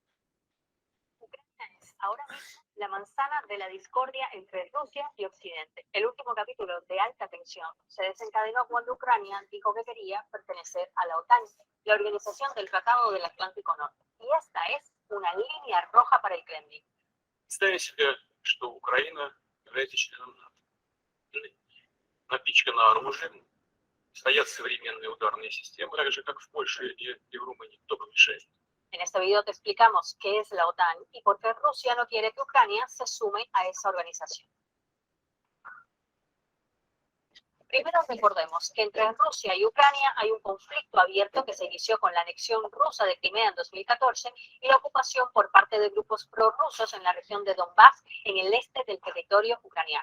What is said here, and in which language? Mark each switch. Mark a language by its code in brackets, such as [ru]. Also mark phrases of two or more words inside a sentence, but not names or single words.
[es] Ahora mismo la manzana de la discordia entre Rusia y Occidente. El último capítulo de alta tensión se desencadenó cuando Ucrania dijo que quería pertenecer a la OTAN, la Organización del Tratado del Atlántico Norte. Y esta es una línea roja para el Kremlin. [ru] Представим себе, что Украина является членом НАТО. Напичкана оружием, стоят современные ударные системы, так же, как в Польше и в Румынии. Кто помешает? [es] En este video te explicamos qué es la OTAN y por qué Rusia no quiere que Ucrania se sume a esa organización. Primero recordemos que entre Rusia y Ucrania hay un conflicto abierto que se inició con la anexión rusa de Crimea en 2014 y la ocupación por parte de grupos prorrusos en la región de Donbass, en el este del territorio ucraniano.